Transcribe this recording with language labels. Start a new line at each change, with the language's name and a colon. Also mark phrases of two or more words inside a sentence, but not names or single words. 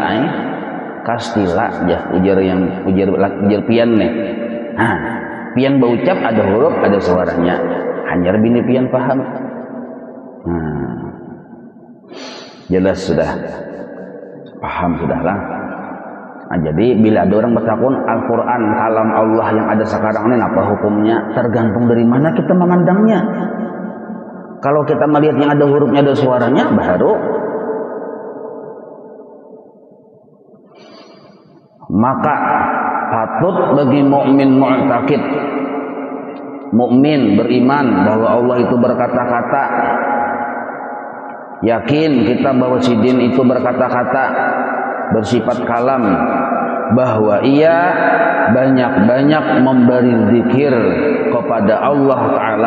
Banjar: Kastila ya, ujar pian nih. Pian berucap ada huruf, ada suaranya. Hanya bini pian paham. Jelas sudah. Paham sudahlah. Jadi bila ada orang bertakun Al-Quran kalam Allah yang ada sekarang ini apa hukumnya? Tergantung dari mana kita memandangnya. Kalau kita melihat yang ada hurufnya, ada suaranya, baru maka patut bagi mukmin mu'taqid, mukmin beriman bahwa Allah itu berkata-kata, yakin kita bahwa sidin itu berkata-kata, bersifat kalam, bahwa ia banyak-banyak memberi zikir kepada Allah Ta'ala.